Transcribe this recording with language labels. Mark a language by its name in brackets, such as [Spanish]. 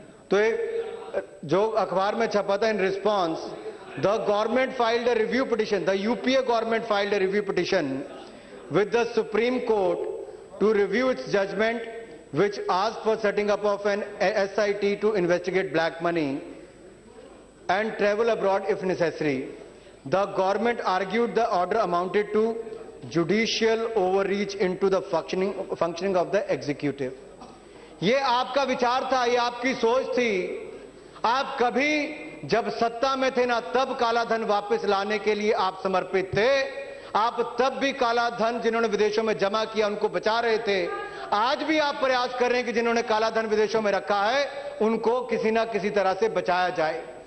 [Hindi] तो एक जो अखबार में छपा था, [English] In response the government filed a review petition, the UPA government filed a review petition with the Supreme Court to review its judgment which asked for setting up of an SIT to investigate black money and travel abroad if necessary. The government argued the order amounted to judicial overreach into the functioning of the executive. [Hindi] ये आपका विचार था, ये आपकी सोच थी। आप कभी जब सत्ता में थे ना, तब काला धन वापस लाने के लिए आप समर्पित थे। आप तब भी काला धन जिन्होंने विदेशों में जमा किया उनको बचा रहे थे। आज भी आप प्रयास कर रहे हैं कि जिन्होंने काला धन विदेशों में रखा है उनको किसी ना किसी तरह से बचाया जाए।